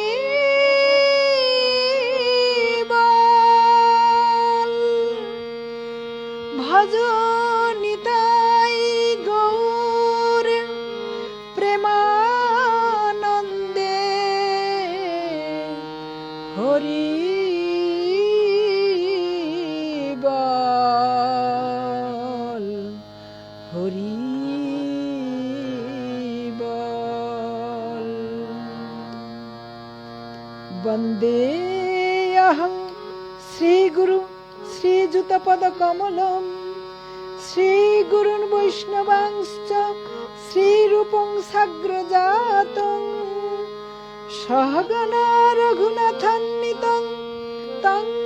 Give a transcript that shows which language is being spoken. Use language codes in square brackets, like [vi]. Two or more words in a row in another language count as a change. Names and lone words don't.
[bn] বল, ভজ নিতাই গৌর প্রেমানন্দে হরি বল, হরি বল। [sa] वन्दे अहं श्रीगुरु श्रीयुतपदकमलं श्रीगुरुन् वैष्णवांश्च श्रीरूपं साग्रजातं सहगणा रघुनाथान्वितं तं